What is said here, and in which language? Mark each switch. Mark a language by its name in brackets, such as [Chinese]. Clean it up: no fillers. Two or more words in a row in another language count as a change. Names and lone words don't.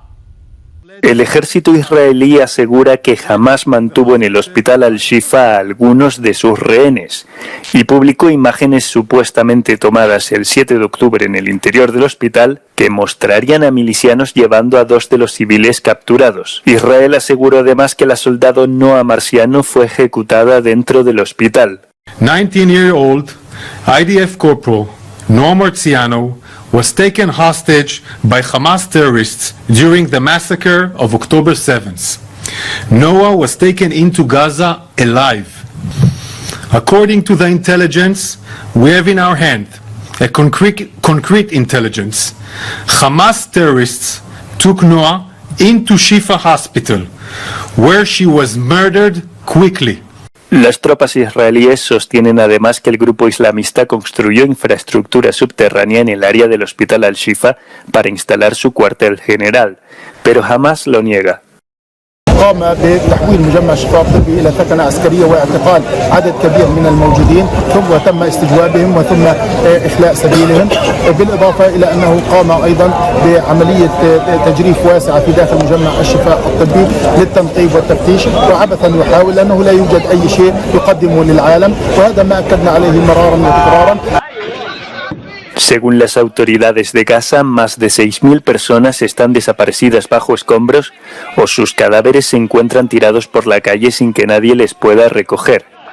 [Spanish] El ejército israelí asegura que Hamás mantuvo en el hospital Al-Shifa a algunos de sus rehenes y publicó imágenes supuestamente tomadas el 7 de octubre en el interior del hospital que mostrarían a milicianos llevando a 2 de los civiles capturados. Israel aseguró además que la soldado Noa Marciano fue ejecutada dentro del hospital. [English] 19-year-old IDF corporal Noa Marciano was taken hostage by Hamas terrorists during the massacre of October 7th. Noah was taken into Gaza alive. According to the intelligence we have in our hand, a concrete intelligence, Hamas terrorists took Noah into Shifa Hospital, where she was murdered quickly. [Spanish] Las tropas israelíes sostienen además que el grupo islamista construyó infraestructura subterránea en el área del hospital Al-Shifa para instalar su cuartel general, pero Hamas lo niega. [Arabic] قام بتحويل مجمع الشفاء الطبي إلى ثكنة عسكرية واعتقال عدد كبير من الموجودين ثم تم استجوابهم وثم إخلاء سبيلهم بالإضافة إلى أنه قام أيضا بعملية تجريف واسعة في داخل مجمع الشفاء الطبي للتنقيب والتفتيش وعبثا يحاول لأنه لا يوجد أي شيء يقدمه للعالم وهذا ما أكدنا عليه مرارا وتكرارا. [Spanish] Según las autoridades de Gaza, más de 6.000 personas están desaparecidas bajo escombros o sus cadáveres se encuentran tirados por la calle sin que nadie les pueda recoger.